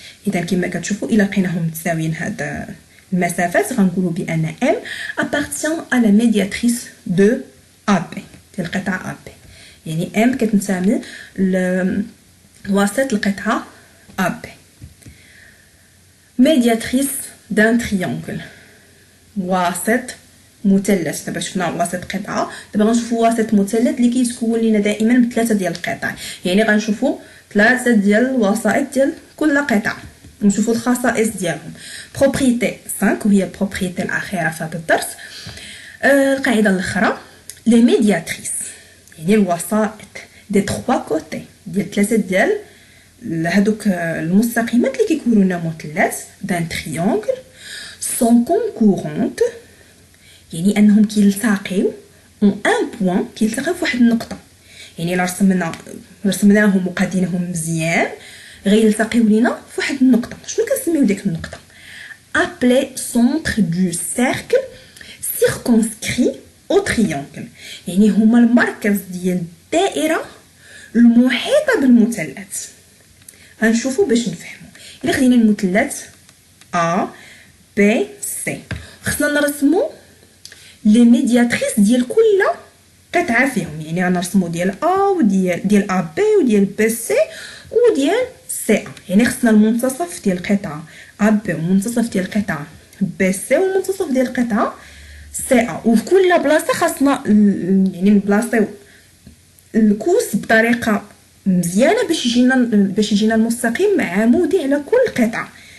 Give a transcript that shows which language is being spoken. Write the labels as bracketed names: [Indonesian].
[Arabic] اذا كما كتشوفوا الا لقيناهم متساويين هاد المسافات غنقولوا بان ام [French] appartient à la médiatrice de AB [Arabic] ديال القطعه AB. يعني ام كتنتمي لواسط القطعه AB. [French] médiatrice d'un triangle، [Arabic] واسط مثلث. دابا شفنا واسط قطعه، دابا غنشوفوا واسط مثلث اللي كيتكون لينا دائما من 3 ديال القطع. يعني غنشوفوا 3 ديال الوسائط ديال كل قطعه ونشوفوا الخصائص ديالهم. بروبريتي 5 وهي البروبريتي الاخيره في هذا الدرس. القاعده الاخرى لي ميدياتريس يعني الوسائط دي 3 كوتي ديال 3 ديال هذوك المستقيمات اللي كيكونوا لنا مثلث دان تريانغل سون كونكورونت، يعني انهم كيلتقيو اون ان بوين، كيلتقيو في واحد النقطه. يعني الا رسمناهم وقادينهم مزيان غيلتقيو لينا فواحد النقطه. شنو كنسميو ديك النقطه؟ [French] appelé centre du cercle circonscrit au triangle. [Arabic] يعني هما المركز ديال الدائره المحيطه بالمثلث. غنشوفوا باش نفهموا. الا خدينا المثلث A B C خصنا نرسموا لي ميدياتريس ديال كل قطعه فيهم. يعني غنرسموا ديال A وديال A B وديال B C وديال C A. يعني خصنا المنتصف ديال القطعه A B ومنتصف ديال القطعه B C ومنتصف ديال القطعه C A. وفي كل بلاصه خاصنا يعني نبلاصيو الكوس بطريقه مزيانه باش يجينا المستقيم عمودي على كل قطعه.